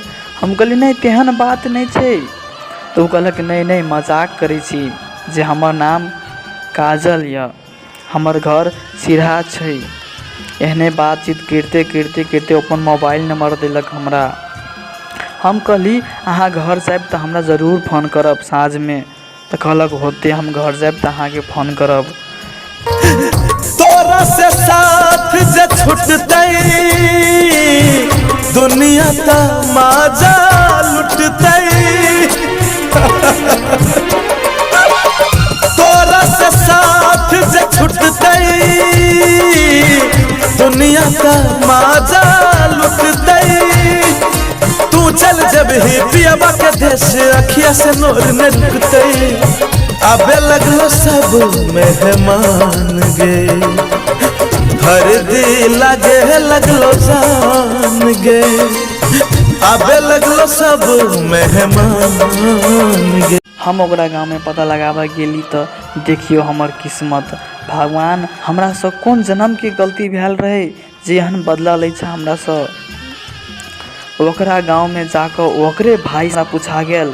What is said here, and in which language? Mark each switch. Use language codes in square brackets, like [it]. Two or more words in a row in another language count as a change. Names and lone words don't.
[mai] हम कहली नहीं तेहन बात नहीं छै, तो कहलक नहीं मजाक करै छी जे हमर नाम काजल या, हमर घर सिरहा छै। एहने बातचीत करते करते करते अपन मोबाइल नंबर दिलक हमरा। हम कहली अहाँ घर जाब तो हमरा जरूर फोन करब साँझ में, तो कहलक होते हम घर जाब तो अहाँ के फोन करब। तोरा से साथ जे छुटतै दुनिया ता माजा लुटतै, तोरा से साथ जे छुटतै दुनिया का माजा लुटतै। तू चल जब ही पियाबा के देश अखिया से नोर न रुकतै। आबे लगलो सब मेहमान गे, हर दिल लागे लगलो जान गे। आबे लगलो सब मेहमान गे। हम ओकरा गाँव में पता लगाबे गेली तो देखियो हमर किस्मत। भगवान हमरा से कौन जन्म के गलती भेल रहे जे एहन बदला ले छै हमरा से। ओकरा गाँव में जाकर ओकरे भाई से पूछा गेल।